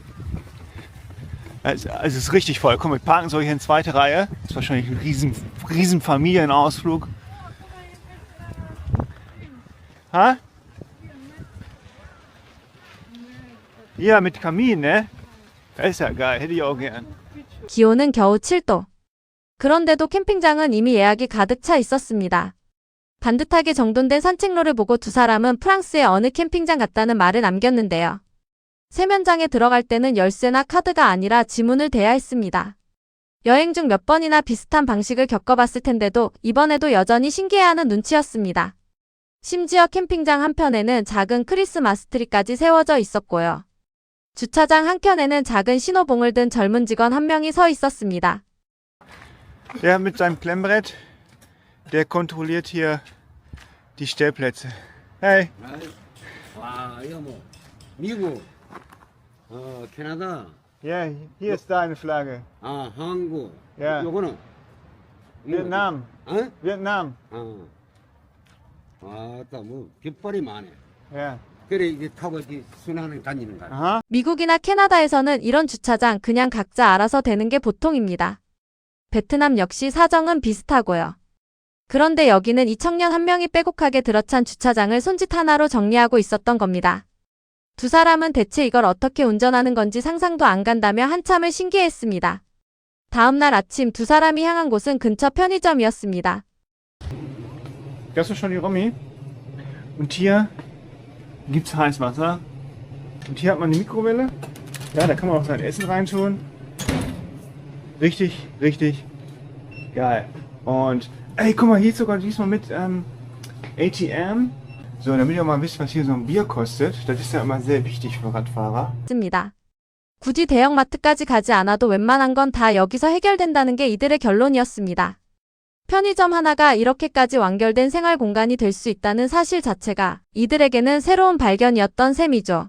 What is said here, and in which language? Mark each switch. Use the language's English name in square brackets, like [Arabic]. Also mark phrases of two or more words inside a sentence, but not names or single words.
[German] Also es ist richtig voll. Komm, wir parken so hier in zweite Reihe. Das ist wahrscheinlich ein riesen Familienausflug. Ha? Ja, mit Kamin, ne? Das ist ja geil. Hätte ich auch gern. [Korean] 기온은 겨우 7도. 그런데도 캠핑장은 이미 예약이 가득 차 있었습니다. 반듯하게 정돈된 산책로를 보고 두 사람은 프랑스의 어느 캠핑장 같다는 말을 남겼는데요. 세면장에 들어갈 때는 열쇠나 카드가 아니라 지문을 대야 했습니다. 여행 중 몇 번이나 비슷한 방식을 겪어봤을 텐데도 이번에도 여전히 신기해하는 눈치였습니다. 심지어 캠핑장 한편에는 작은 크리스마스 트리까지 세워져 있었고요. 주차장 한켠에는 작은 신호봉을 든 젊은 직원 한 명이 서 있었습니다. [German] Der mit seinem Klemmbrett, der kontrolliert hier die Stellplätze. Hey. [Korean] 와, 이거 뭐 미국, 캐나다, [German] Ja, hier ist deine Flagge. [Korean] 한국. 야. 요거는 Vietnam. 어? Vietnam. 아따 뭐 깃발이 많네. [German] Ja. [Korean] 그래 이게 타고 이렇게 순환을 다니는 거야. [German] Aha. [Korean] 미국이나 캐나다에서는 이런 주차장 그냥 각자 알아서 대는 게 보통입니다. 베트남 역시 사정은 비슷하고요. 그런데 여기는 이 청년 한 명이 빼곡하게 들어찬 주차장을 손짓 하나로 정리하고 있었던 겁니다. 두 사람은 대체 이걸 어떻게 운전하는 건지 상상도 안 간다며 한참을 신기해했습니다. 다음 날 아침 두 사람이 향한 곳은 근처 편의점이었습니다. [German] Das ist schon die Romy. Und hier gibt's Heißwasser. Und hier hat man eine Mikrowelle. Ja, da kann man auch sein Essen reintun. Richtig geil. Und ey, guck mal, hier ist sogar diesmal mit ATM. So, damit ihr mal wisst, was hier so ein Bier kostet. Das ist ja immer sehr wichtig für Radfahrer. [Korean] 습니다. 굳이 대형마트까지 가지 않아도 웬만한 건 다 여기서 해결된다는 게 이들의 결론이었습니다. 편의점 하나가 이렇게까지 완결된 생활 공간이 될 수 있다는 사실 자체가 이들에게는 새로운 발견이었던 셈이죠.